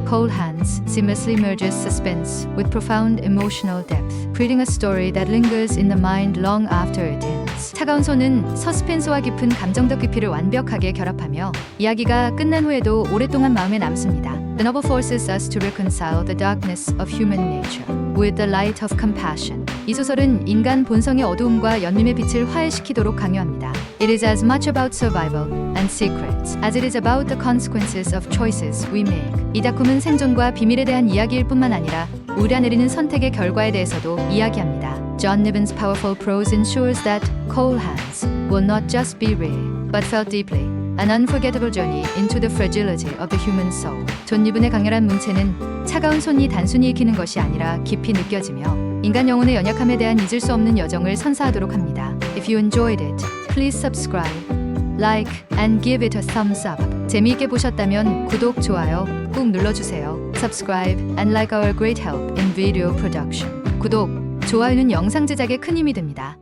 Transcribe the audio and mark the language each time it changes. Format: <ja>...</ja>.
<en>Cold Hands seamlessly merges suspense with profound emotional depth, creating a story that lingers in the mind long after it ends.</en> <ko>차가운 손은 서스펜스와 깊은 감정적 깊이를 완벽하게 결합하며 이야기가 끝난 후에도 오랫동안 마음에 남습니다.</ko> <en>The novel forces us to reconcile the darkness of human nature with the light of compassion.</en> <ko>이 소설은 인간 본성의 어두움과 연민의 빛을 화해시키도록 강요합니다.</ko> <en>It is as much about survival and secrets as it is about the consequences of choices we make.</en> <ko>이 작품은 생존과 비밀에 대한 이야기일 뿐만 아니라 우리가 내리는 선택의 결과에 대해서도 이야기합니다.</ko> <en>John Niven's powerful prose ensures that Cold Hands will not just be read, but felt deeply. An unforgettable journey into the fragility of the human soul.</en> <ko>존 니븐의 강렬한 문체는 차가운 손이 단순히 익히는 것이 아니라 깊이 느껴지며 인간 영혼의 연약함에 대한 잊을 수 없는 여정을 선사하도록 합니다.</ko> <en>If you enjoyed it, please subscribe, like, and give it a thumbs up.</en> <ko>재미있게 보셨다면 구독, 좋아요 꾹 눌러주세요.</ko> <en>Subscribe and like our great help in video production.</en> <ko>구독, 좋아요는 영상 제작에 큰 힘이 됩니다.</ko>